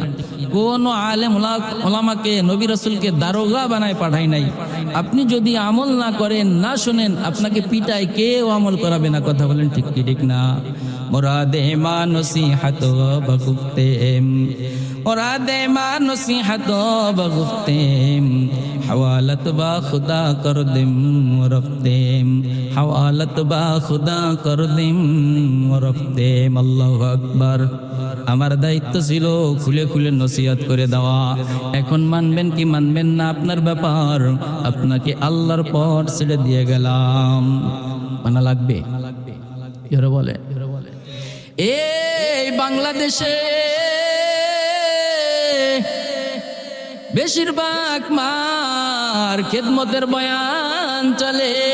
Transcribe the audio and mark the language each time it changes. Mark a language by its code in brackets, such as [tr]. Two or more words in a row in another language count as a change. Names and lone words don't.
[bn] কোন আলেম ওলামাকে নবী রাসূলকে দারোগা বানায় পাঠাই নাই। আপনি যদি আমল না করেন, না শোনেন, আপনাকে পিটায় কেউ আমল করাবে না। কথা বলেন ঠিক কি ঠিক না? [fa] مراد ما نصیحت بگفتیم، مراد ما نصیحت بگفتیم, حوالت با خدا کردیم رفتیم، حوالت با خدا کردیم رفتیم, हवालत बा खुदा कर दिम रफ्तेम। [ar] الله أكبر. [bn] আমার দায়িত্ব ছিল খুলে খুলে নসিহত করে দেওয়া। এখন মানবেন কি মানবেন না আপনার ব্যাপার। আপনাকে আল্লাহর পথ ছেড়ে দিয়ে গেলাম, মানা লাগবে। যারা বলে এই বাংলাদেশে বেশিরভাগ মার খেদমতের বয়ান চলে।